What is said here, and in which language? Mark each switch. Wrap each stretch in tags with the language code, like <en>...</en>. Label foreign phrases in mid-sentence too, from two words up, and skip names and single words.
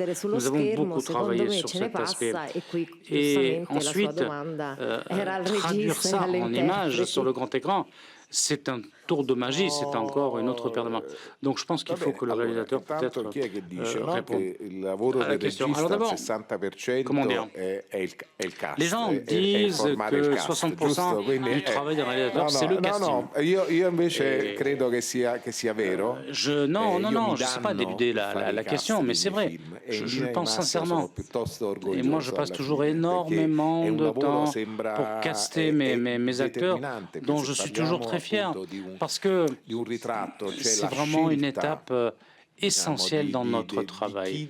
<fr>Nous avons beaucoup travaillé sur cet aspect. Et ensuite, traduire ça en images sur le grand écran, c'est un tour de magie, c'est encore une autre paire de mains. Donc je pense qu'il faut que le réalisateur peut-être réponde à la question. Alors d'abord, comment dire, les gens disent que 60% du travail d'un réalisateur, c'est le casting.</fr> <it>Io invece credo che sia vero.</it> <fr>Non, je ne sais pas déluder la question, mais c'est vrai. Je le pense sincèrement. Et moi, je passe toujours énormément de temps pour caster mes acteurs, dont je suis toujours très fier. Parce que c'est vraiment une étape essentiel dans notre travail.</fr>